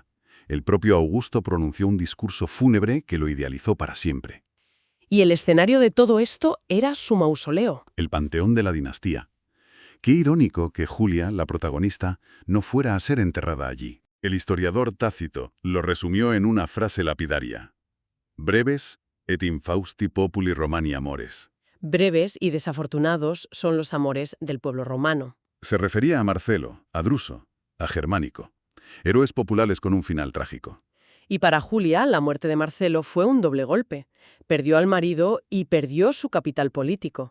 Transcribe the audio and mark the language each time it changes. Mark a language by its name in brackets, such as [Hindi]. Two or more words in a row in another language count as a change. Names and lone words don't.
[Spanish] El propio Augusto pronunció un discurso fúnebre que lo idealizó para siempre. Y el escenario de todo esto era su mausoleo. El panteón de la dinastía. Qué irónico que Julia, la protagonista, no fuera a ser enterrada allí. El historiador Tácito lo resumió en una frase lapidaria. [Latin] Breves et infausti populi Romani amores. [Spanish] Breves y desafortunados son los amores del pueblo romano. Se refería a Marcelo, a Druso, a Germánico. Héroes populares con un final trágico. Y para Julia, la muerte de Marcelo fue un doble golpe. Perdió al marido y perdió su capital político.